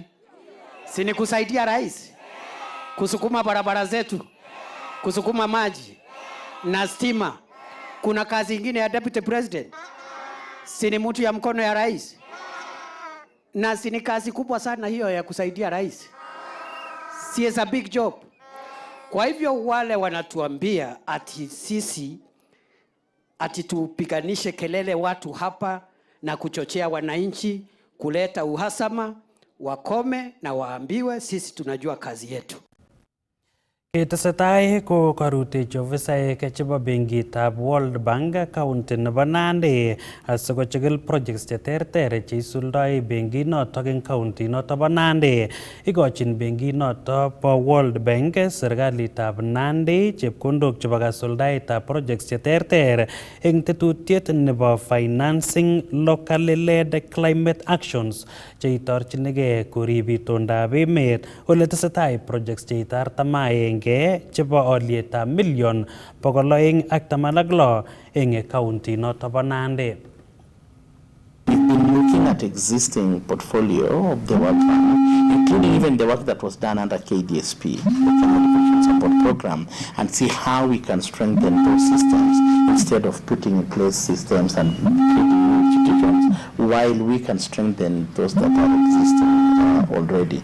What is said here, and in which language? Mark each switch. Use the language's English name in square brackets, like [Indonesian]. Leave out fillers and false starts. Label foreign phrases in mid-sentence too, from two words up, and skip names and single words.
[Swahili] Si ni kusaidia rais kusukuma barabara zetu, kusukuma maji na stima. Kuna kazi nyingine ya [English] deputy president? [Swahili] Si ni mtu ya mkono ya rais? Na si ni kazi kubwa sana hiyo ya kusaidia rais? [English] Si is a big job. [Swahili] Kwa hivyo wale wanatuambia ati sisi ati tupiganishe kelele watu hapa na kuchochea wananchi kuleta uhasama, wakome na waambiwe sisi tunajua kazi yetu. [Kalenjin] Ketesetai ko karutechi ofisaek chebo benkitab World Bank county nebo Nandi asikochikil projects cheterter cheisuldoi benkinotok eng county notok bo Nandi. Ikochin benkinotok bo World Bank serikalitab Nandi chepkondok chebo kasuldaetab projects cheterter eng tetutiet nebo [English] financing locally led climate actions [Kalenjin] cheitorchinigei korib itondab emet ole tesetai projects cheitar tamaeng chebo olietab million 216 eng county noto bo Nandi. [English] We've been looking at existing portfolio of the World Bank, including even the work that was done under KDSP, the Communication Support Program, and see how we can strengthen those systems instead of putting in place systems and creating new institutions, while we can strengthen those that are existing already.